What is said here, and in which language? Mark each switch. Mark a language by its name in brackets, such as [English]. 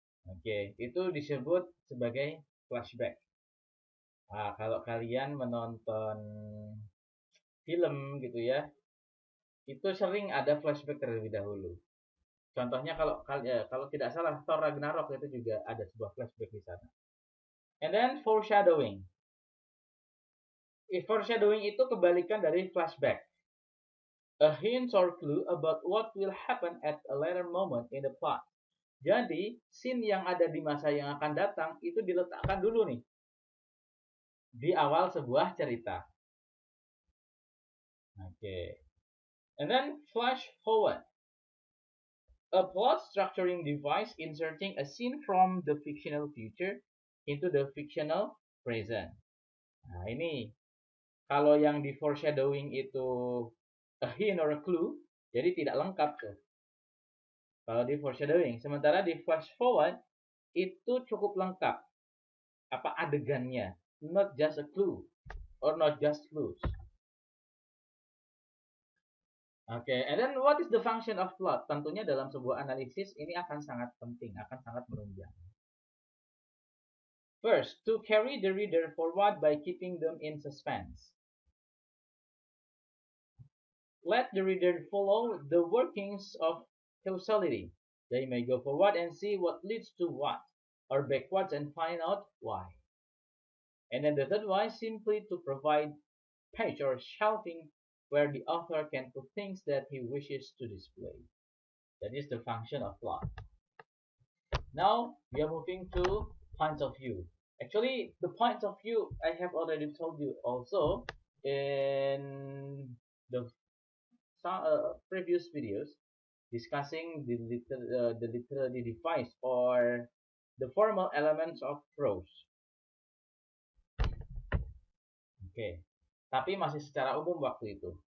[Indonesian] Oke, itu disebut sebagai flashback. Nah, kalau kalian menonton film gitu ya, itu sering ada flashback terlebih dahulu. Contohnya kalau tidak salah Thor Ragnarok itu juga ada sebuah flashback di sana. [English] And then [Indonesian] foreshadowing. Foreshadowing itu kebalikan dari flashback. [English] A hint or clue about what will happen at a later moment in the plot. [Indonesian] Jadi, scene yang ada di masa yang akan datang itu diletakkan dulu nih di awal sebuah cerita. [English] Okay. And then flash forward. A plot structuring device inserting a scene from the fictional future into the fictional present. [Indonesian] Nah, ini kalau yang di foreshadowing itu [English] a hint or a clue, [Indonesian] jadi tidak lengkap tuh. Kalau di foreshadowing, sementara di flash forward itu cukup lengkap. Apa adegannya, [English] not just a clue or not just clues. Okay, and then what is the function of plot? [Indonesian] Tentunya dalam sebuah analisis ini akan sangat penting, akan sangat menunjang. [English] First, to carry the reader forward by keeping them in suspense. Let the reader follow the workings of causality. They may go forward and see what leads to what, or backwards and find out why. And then the third one, simply to provide page or shelving where the author can put things that he wishes to display. That is the function of plot. Now we are moving to points of view. Actually, the points of view I have already told you also in the previous videos discussing the literary device or the formal elements of prose. [Indonesian] Oke, tapi masih secara umum waktu itu.